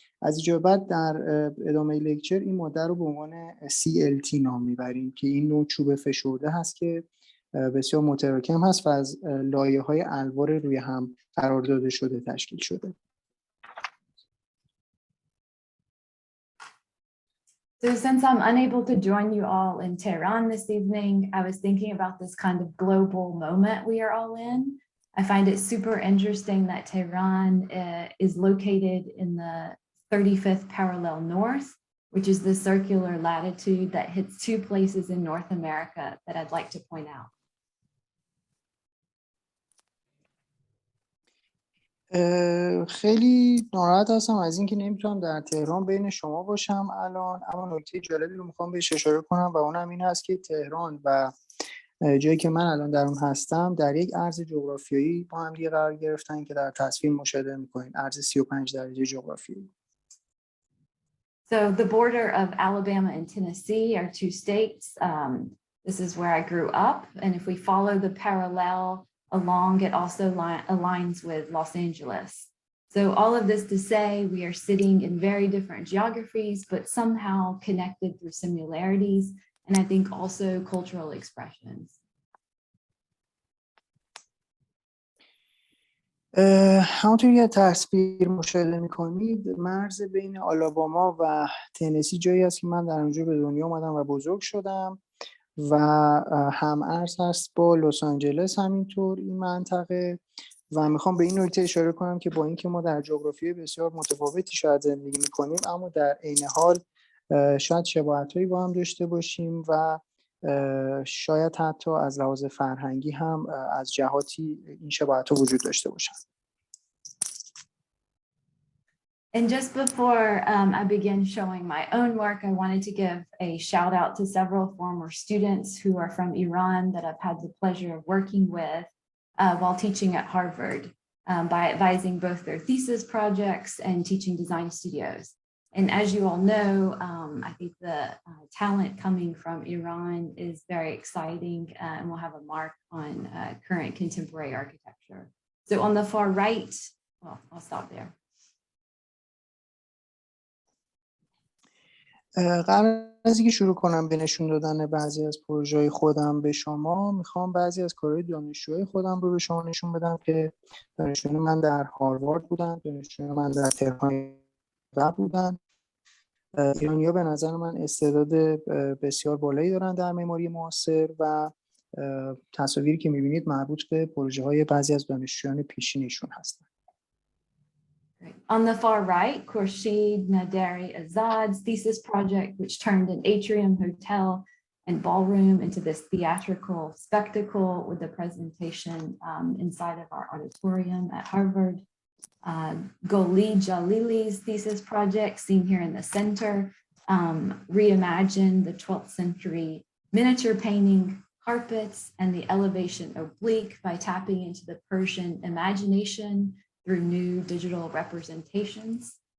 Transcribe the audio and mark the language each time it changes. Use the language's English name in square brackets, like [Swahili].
[Persian] از اینجا بعد در ادامه لکچر این ماده رو به عنوان CLT نام میبریم که این نوع چوب فشرده هست که بسیار متراکم هست و از لایه‌های الوار روی هم قرار داده شده تشکیل شده. [English] So since I'm unable to join you all in Tehran this evening, I was thinking about this kind of global moment we are all in. I find it super interesting that Tehran is located in the 35th parallel north, which is the circular latitude that hits two places in North America that I'd like to point out. [Persian] خیلی ناراحت هستم از اینکه نمیتونم در تهران بین شما باشم الان، اما نکته جالبی رو میخوام بهش اشاره کنم و اونم این هست که تهران و جایی که من الان در اون هستم در یک عرض جغرافیایی با هم دیگه قرار گرفتن که در تصویر مشاهده میکنین، عرض 35 درجه جغرافیایی. [English] So the border of Alabama and Tennessee are two states. This is where I grew up, and if we follow the parallel along, it also aligns with Los Angeles. So all of this to say we are sitting in very different geographies, but somehow connected through similarities, and I think also cultural expressions. [Persian] همونطور که تصویر مشاهده میکنید مرز بین آلاباما و تنسی جایی است که من در اونجا به دنیا آمدم و بزرگ شدم و هم ارز هست با لس آنجلس همینطور این منطقه و میخوام به این نکته اشاره کنم که با اینکه ما در جغرافی بسیار متفاوتی شاید زندگی میکنیم اما در عین حال شاید شباهت‌هایی با هم داشته باشیم و شاید حتی از لحاظ فرهنگی هم از جهاتی این شباهت‌ها وجود داشته باشن. [English] And just before I begin showing my own work, I wanted to give a shout out to several former students who are from Iran that I've had the pleasure of working with while teaching at Harvard by advising both their thesis projects and teaching design studios. And as you all know, I think the talent coming from Iran is very exciting and will have a mark on current contemporary architecture. So on the far right, well, I'll stop there. [Persian] قبل از اینکه شروع کنم به نشون دادن بعضی از پروژه‌های خودم به شما میخوام بعضی از کارهای دانشجوهای خودم رو به شما نشون بدم که دانشجوی من در هاروارد بودن، دانشجوی من در تهران بودن. ایرانی‌ها به نظر من استعداد بسیار بالایی دارن در معماری معاصر و تصاویری که می‌بینید مربوط به پروژه‌های بعضی از دانشجویان پیشینیشون هستن. [English] On the far right, Khurshid Naderi Azad's thesis project, which turned an atrium hotel and ballroom into this theatrical spectacle with the presentation inside of our auditorium at Harvard. Goli Jalili's thesis project, seen here in the center, reimagined the 12th century miniature painting carpets and the elevation oblique by tapping into the Persian imagination through new digital representations.